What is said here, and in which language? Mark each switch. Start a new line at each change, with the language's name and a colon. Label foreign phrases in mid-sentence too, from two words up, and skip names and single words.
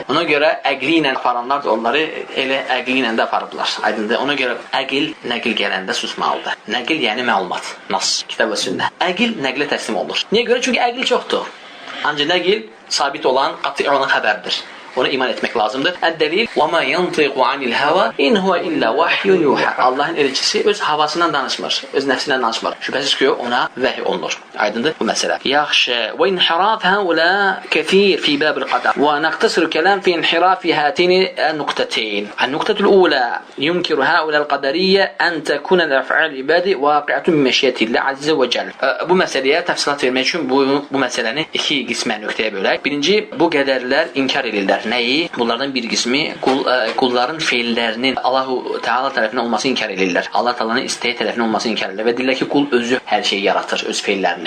Azerbaijani: Ona görə əqli ilə aparanlar da onları elə əqli ilə də aparıblar. Aydındır. Ona görə əqil, nəqil gələndə susmalıdır. Nəqil yəni məlumat, nas, kitab və sünnə. Əqil nəqlə təslim olur. Niyə görə? Çünki əqil çoxdur. Ancaq nəqil sabit olan, qat'i olan xəbərdir. Ona iman etmək lazımdır.
Arabic: الدليل وما ينطق عن الهوى إن هو إلا وحي يوحى.
Azerbaijani: Allahın elçisi öz havasından danışmır, öz nəfsindən danışmır. Şübhəsiz ki, ona vəhy olunur. Aydındır bu məsələ. Yaxşı.
Arabic: وانحراف هؤلاء كثير في باب القدر. ونقتصر الكلام في انحراف هاتين النقطتين. النقطة الأولى يمكن هؤلاء القدرية أن تكون الأفعال العباد واقعة بمشيئة الله عز وجل.
Azerbaijani: Bu məsələyə təfsilat vermək üçün bu məsələni iki qismə nöqtəyə bölək. Birinci, bu qədərlər inkar edirlər. Nəyi? Bunlardan bir qismi qulların feillərinin Allah-u Teala tərəfindən olması inkar edirlər. Allah Teala'nın istəyi tərəfindən olması inkar edirlər və deyirlər ki, qul özü hər şeyi yaratır, öz feillərini.